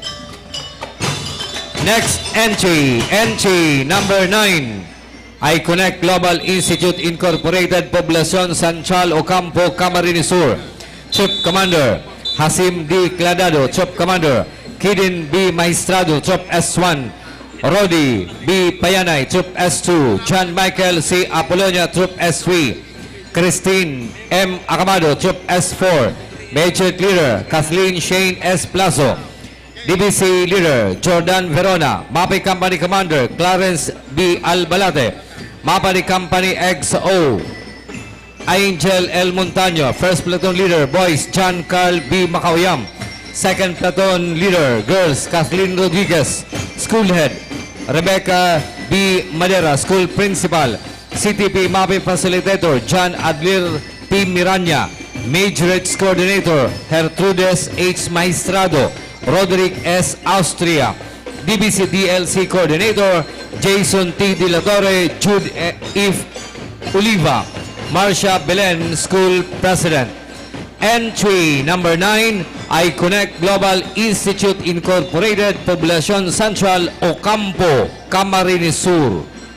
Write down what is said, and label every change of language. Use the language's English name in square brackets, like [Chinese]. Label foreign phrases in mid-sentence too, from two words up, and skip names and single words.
[English] Next entry, entry number 9, I-Connect Global Institute Incorporated, Poblacion Central, Ocampo, Camarines Sur. Troop Commander, Hasim D. Cladado, Troop Commander. Kidin B. Maestrado, Troop S1. Rodi B. Payanay, Troop S2. John Michael C. Apolonia, Troop S3. Christine M. Acamado, Troop S4. Major Leader, Kathleen Shane S. Plazo. DBC Leader, Jordan Verona. MAPEH Company Commander, Clarence B. Albalate. MAPEH Company XO, Angel L. Montaño. First Platoon Leader, Boys, John Carl B. Macauyam. Second Platoon Leader, Girls, Kathleen Rodriguez. School Head, Rebecca B. Madera. School Principal, CTP MAPEH Facilitator, John Adlir P. Miranya. Majorettes Coordinator, Gertrudes H. Maestrado. Roderick S. Austria. DBC DLC Coordinator, Jason T. De La Torre. Jude Eve Oliva. Marcia Belen, School President. Entry number 9, I-Connect Global Institute Incorporated, Poblacion Central, Ocampo, Camarines Sur.